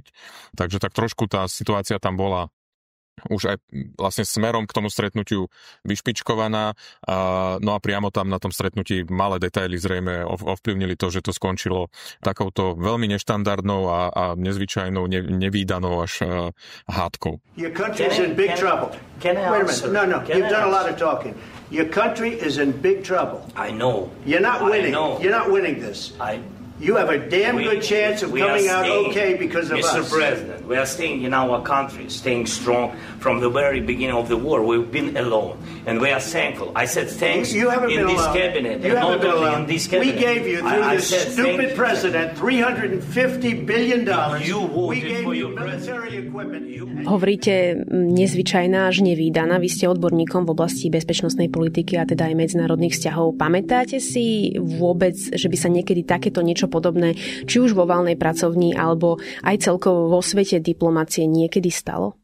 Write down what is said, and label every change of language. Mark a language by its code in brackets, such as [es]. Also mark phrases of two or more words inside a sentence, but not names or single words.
[sk] Takže tak trošku tá situácia tam bola už aj vlastne smerom k tomu stretnutiu vyšpičkovaná. No a priamo tam na tom stretnutí malé detaily zrejme ovplyvnili to, že to skončilo takouto veľmi neštandardnou a nezvyčajnou, nevídanou až hádkou. [en] Your country is in big trouble. Wait a minute. No. You've done a lot of talking. Your country is in big trouble. I know. You're not winning. You're not winning this. You have a damn good chance of coming out okay because of us. Mr. President, we are staying in our country, staying strong from the very beginning of the war. We've been alone, and we are thankful. I said thanks in this cabinet, and not only in this cabinet. We gave you, through this stupid president, $350 billion. We gave you military equipment. [sk] Hovoríte nezvyčajná až nevídaná. Vy ste odborníkom v oblasti bezpečnostnej politiky a teda aj medzinárodných vzťahov. Pamätáte si vôbec, že by sa niekedy takéto niečo podobné, či už vo valnej pracovni, alebo aj celkovo vo svete diplomácie niekedy stalo?